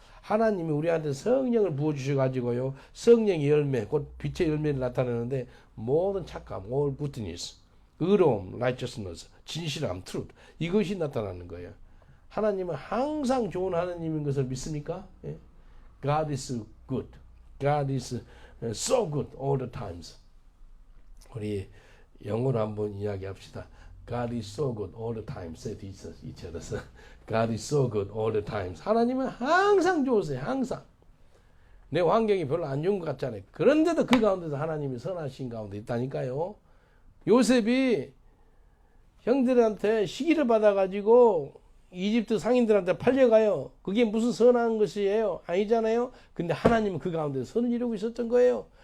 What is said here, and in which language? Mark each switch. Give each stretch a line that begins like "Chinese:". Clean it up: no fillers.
Korean: 하나님이 우리한테 성령을 부어주셔가지고요. 성령의 열매, 곧 빛의 열매를 나타내는데 모든 착함,
English: all goodness,
Korean: 의로움, righteousness, 진실함, truth 이것이 나타나는 거예요. 하나님은 항상 좋은 하나님인 것을 믿습니까?
English: 예? God is good. God is so good all the times.
Korean: 우리 영어로 한번 이야기합시다.
English: God is so good all the time. Say each other. God is so good all the times.
Korean: 하나님은 항상 좋으세요. 항상. 내 환경이 별로 안 좋은 것 같잖아요. 그런데도 그 가운데서 하나님이 선하신 가운데 있다니까요. 요셉이 형들한테 시기를 받아가지고 이집트 상인들한테 팔려가요. 그게 무슨 선한 것이에요? 아니잖아요. 근데 하나님은 그 가운데 선을 이루고 있었던 거예요.